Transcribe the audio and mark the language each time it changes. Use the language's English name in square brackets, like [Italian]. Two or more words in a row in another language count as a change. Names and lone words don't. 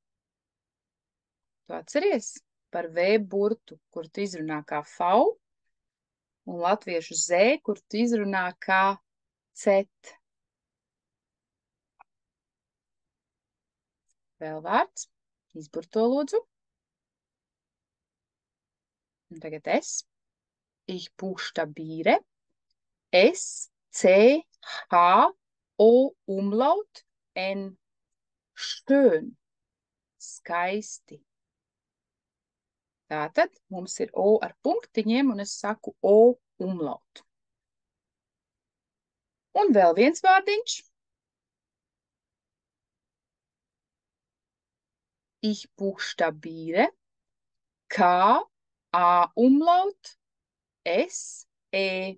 [Latvian] Tu atceries par V burtu, kur tu izrunā kā V, un latviešu Z, kur tu izrunā kā C. Vēl vārds. Izburto lūdzu. Un tagad [German] ich buchstabiere S, C, H, O umlaut, N. Schön. [Latvian] Skaisti. Tātad mums ir O ar punktiņiem, un es saku O umlaut. Un vēl viens vārdiņš. [German] Ich buchstabiere K, A umlaut, S, E.